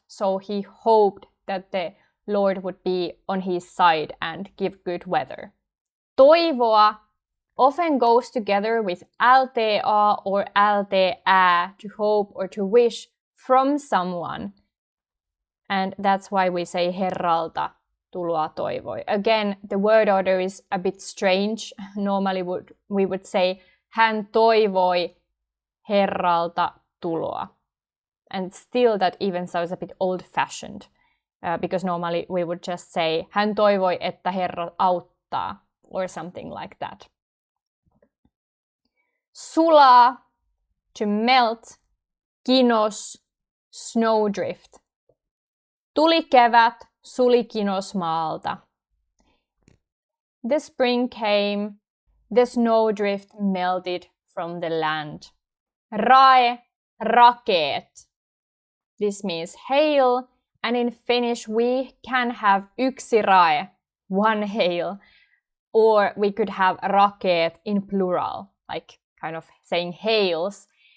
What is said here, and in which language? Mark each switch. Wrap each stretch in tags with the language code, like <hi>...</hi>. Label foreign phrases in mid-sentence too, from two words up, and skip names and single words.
<en>So he hoped that the Lord would be on his side and give good weather. Toivoa often goes together with LTA or LTÄ, to hope or to wish from someone. And that's why we say</en> <fi>Herralta tuloa toivoi.</fi> <en>Again, the word order is a bit strange. Normally we would say</en> <fi>hän toivoi Herralta tuloa.</fi> <en>And still that even sounds a bit old-fashioned. Because normally we would just say</en> <fi>hän toivoi, että Herra auttaa,</fi> <en>or something like that. Sulaa, to melt, kinos, snowdrift.</en> <fi>Tuli kevät, suli kinos maalta.</fi> <en>The spring came, the snowdrift melted from the land.</en> <fi>Rae, rakeet.</fi> <en>This means hail, and in Finnish we can have</en> <fi>yksi rae,</fi> <en>one hail, or we could have rakeet in plural, like kind of saying hails.</en>